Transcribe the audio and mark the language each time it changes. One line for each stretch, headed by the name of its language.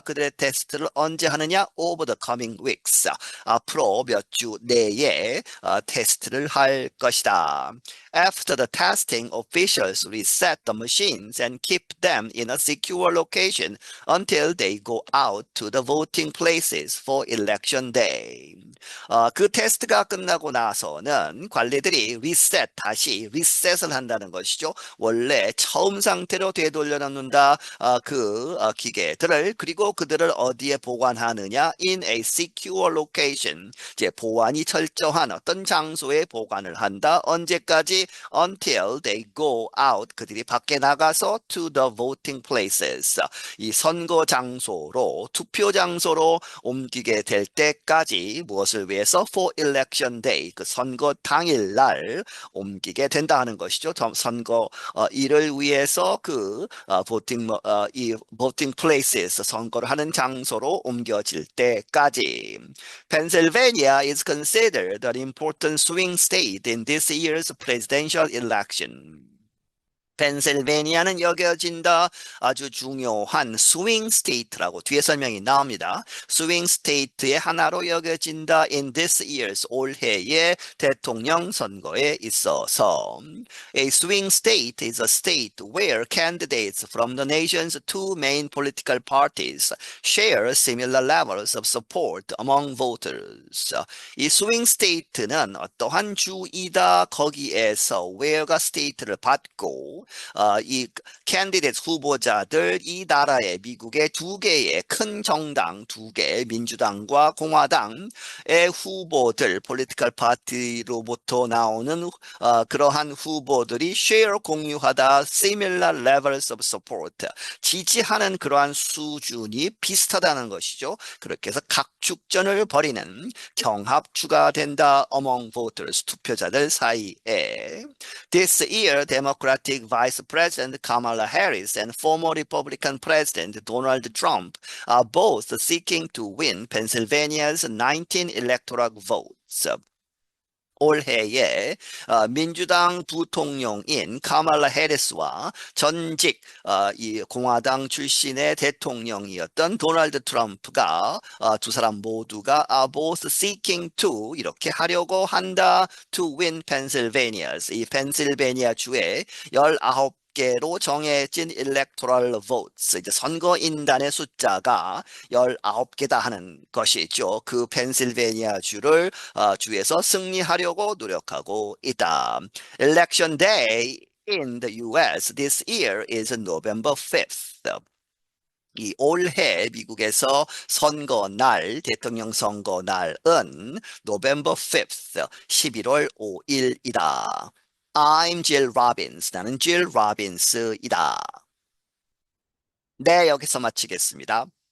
Korean: 그들의 테스트를 언제 하느냐?
English: Over the coming weeks.
Korean: 앞으로 몇 주 내에 테스트를 할 것이다.
English: After the testing, officials reset the machines and keep them in a secure location until they go out to the voting places for election day.
Korean: 그 테스트가 끝나고 나서는 관리들이 다시 리셋을 한다는 것이죠. 원래 처음 상태로 되돌려놓는다 그 기계들을. 그리고 그들을 어디에 보관하느냐?
English: In a secure location.
Korean: 이제 보안이 철저한 어떤 장소에 보관을 한다. 언제까지?
English: Until they go out.
Korean: 그들이 밖에 나가서
English: to the voting places.
Korean: 이 선거 장소로, 투표 장소로 옮기게 될 때까지 무엇을 위해서?
English: For election day.
Korean: 그 선거 당일날 옮기게 된다 하는 것이죠. 선거 일을 위해서 그 이
English: voting places,
Korean: 선거를 하는 장소로 옮겨질 때까지.
English: Pennsylvania is considered an important swing state in this year's presidential election.
Korean: 펜실베니아는 여겨진다 아주 중요한 스윙 스테이트라고 뒤에 설명이 나옵니다. 스윙 스테이트의 하나로 여겨진다
English: in this year's,
Korean: 올해의 대통령 선거에 있어서.
English: A swing state is a state where candidates from the nation's two main political parties share similar levels of support among voters.
Korean: 이 스윙 스테이트는 어떠한 주이다. 거기에서 where가 스테이트를 받고 이 캔디데이트 후보자들 이 나라의 미국의 두 개의 큰 정당 두 개, 민주당과 공화당의 후보들, 폴리티컬 파티로부터 나오는 그러한 후보들이 share 공유하다
English: similar levels of support
Korean: 지지하는 그러한 수준이 비슷하다는 것이죠. 그렇게 해서 각축전을 벌이는 경합추가 된다
English: among voters
Korean: 투표자들 사이에.
English: This year, Democratic Vice President Kamala Harris and former Republican President Donald Trump are both seeking to win Pennsylvania's 19 electoral votes.
Korean: 올해에 민주당 부통령인 카말라 해리스와 전직 이 공화당 출신의 대통령이었던 도널드 트럼프가 두 사람 모두가
English: are both seeking to
Korean: 이렇게 하려고 한다
English: to win Pennsylvania's
Korean: 이 펜실베니아 주의 19개로 정해진
English: electoral votes
Korean: 이제 선거인단의 숫자가 19개다 하는 것이죠. 그 펜실베니아 주에서 승리하려고 노력하고 있다.
English: Election day in the US this year is November 5th.
Korean: 이 올해 미국에서 선거날, 대통령 선거날은
English: November 5th,
Korean: 11월 5일이다.
English: I'm Jill Robbins.
Korean: 나는 Jill Robbins이다. 네, 여기서 마치겠습니다.